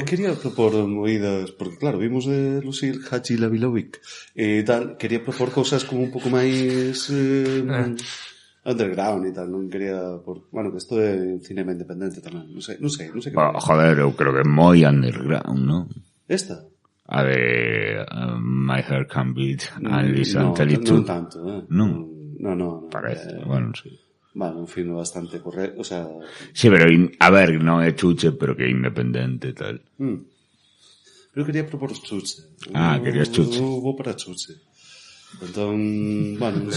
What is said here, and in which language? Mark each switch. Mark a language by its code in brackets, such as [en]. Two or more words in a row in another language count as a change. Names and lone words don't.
[gl] Quería propor movidas, porque claro, vimos de Lucille Hajilavilovic e tal, quería propor cousas como un pouco máis underground e tal, non quería bueno, que isto é cinema independente tamén, non sei que... Joder, eu creo que é moi underground, non? Esta? A de My Hair Can't Beat Unless You Tell It To. Non tanto, Non. Parece, bueno, sí. Bueno, un filme bastante correcto, o sea... Sí, pero, a ver, non é chuche, pero que é independente e tal. Pero quería propor chuche. Querías chuche. Vou para chuche. Entón, bueno, non sei.